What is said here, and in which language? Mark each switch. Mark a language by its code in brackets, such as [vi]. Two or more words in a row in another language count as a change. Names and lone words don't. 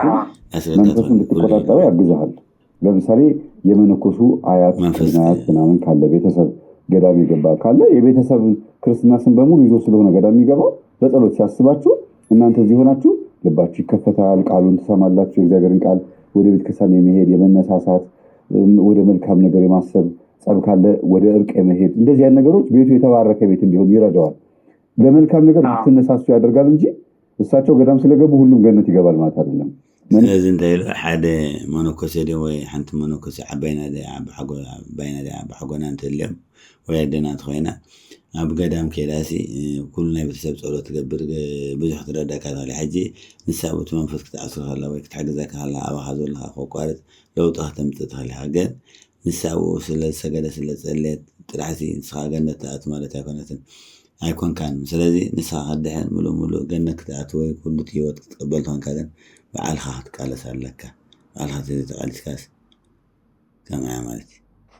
[am] መንፈሱ እንድትቆጣጠሩ ያግዝሃል። ለምሳሌ የመነኮሱ አያት ምናምን ካለ ቤተሰብ ገዳም ይገባ ካለ የቤተሰብ ክርስትና ስም በሙሉ ይዞ ስለሆነ ገዳም ይገባው በጸሎት ሲያስባችሁ እናንተ እዚህ ሆናችሁ ልባችሁ ይከፈታል። ቃሉን ትሰማላችሁ። የእግዚአብሔርን ቃል ወደ ቤተ ክርስቲያን የመሄድ የመነሳሳት ወደ መልካም ነገር የማሰብ ጸብ ካለ ወደ እርቅ የመሄድ እንደዚህ አይነት ነገሮች ቤቱ የተባረከ ቤት እንዲሆን ይረዳዋል። ለመልካም ነገር ትነሳሱ ያደርጋል እንጂ እሳቸው ገዳም ስለገቡ ሁሉም ገነት ይገባል ማለት አይደለም። [ti] ስለዚህ እንታይ ሓደ መነኮሴ ወይ ሓንቲ መነኮሴ ዓባይና ብሓጎና እንትልዮም ወይ ኣደናት ኮይና ኣብ ገዳም ከይዳሲ ኩሉ ናይ ቤተሰብ ፀሎት ትገብር ብዙሕ ትረዳእካ ትኽእል ሕጂ ንሳብኡቲ መንፈስ ክትዓስር ከላ ወይ ክትሕግዘካ ከላ ኣባኻ ዘለካ ከቋርጥ ለውጢ ከተምፅእ ትኽእል ኢኻ ግን ንሳብኡ ስለዝሰገደ ስለዝፀለየት ጥራሕሲ ንስኻ ገነት ትኣቱ ማለት ኣይኮነትን ኣይኮንካን ስለዚ ንስኻ ከድሕን ሙሉእ ገነት ክትኣቱ ወይ ኩሉ እቲ ሂወት ክትቅበል ትኾንካ ግን ባዓልኻ ክትቃለስ ኣለካ ባዓልኻ ተቃሊስካስ ከመያ ማለት እዩ።